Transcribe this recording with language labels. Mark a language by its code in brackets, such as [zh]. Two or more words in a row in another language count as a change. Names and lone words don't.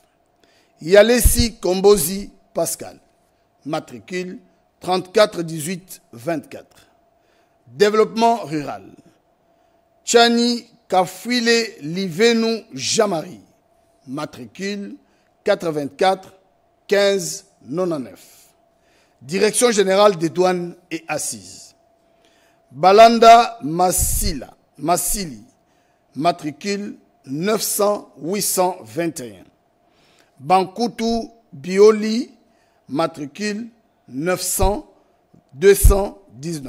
[fr] Yalessi Kombozi Pascal, matricule 34 18 24. Développement rural. Chani Kafwile Livenu Jamari, matricule 84 15 99. Direction générale des douanes et assises. Balanda Massili, matricule 900 821. Bankutu Bioli, matricule 900 219.